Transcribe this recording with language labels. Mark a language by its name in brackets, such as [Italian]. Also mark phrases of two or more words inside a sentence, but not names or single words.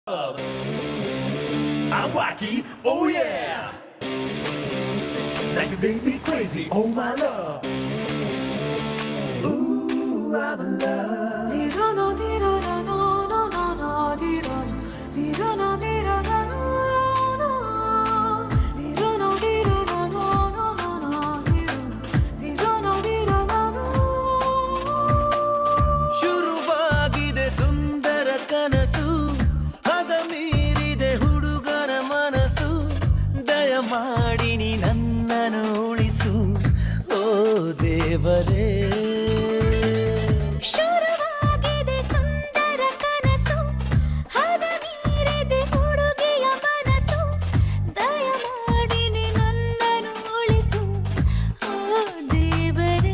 [English] I'm wacky, oh yeah. Like you make me crazy, oh my love. Ooh, I'm in love. Dirana dirana no no no no dirana dirana dirana no no dirana dirana no no no no dirana dirana no. [Kannada] ಶುರುವಾಗಿದೆ ಸುಂದರ ಕನಸು ಅದ ಮೀರಿದೆ ಹುಡುಗನ ಮನಸ್ಸು ದಯಮಾಡಿ ನೀ ನನ್ನನ್ನು ಉಳಿಸು ಓ ದೇವರೇ ಶುರುವಾಗಿದೆ ಸುಂದರ ಕನಸು ಹದ ಮೀರಿದೆ ಹುಡುಗಿಯ ಮನಸ್ಸು ದಯಮಾಡಿ ನೀ ನನ್ನನ್ನು ಉಳಿಸು ಓ ದೇವರೇ.